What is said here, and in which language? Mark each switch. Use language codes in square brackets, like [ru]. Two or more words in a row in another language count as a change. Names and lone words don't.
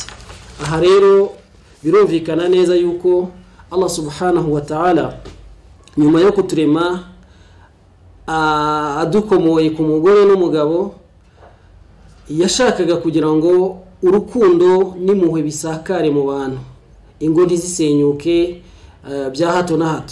[rw] Aha rero birumvikana neza yuko Allah [ar] سبحانه وتعالى [rw] nyuma yo kuturema adukomoye ku mugore n'umugabo, yashakaga kugira ngo urukundo n'impuhwe bisakare mu bantu, ingo ntizisenyuke, bya hato na hato.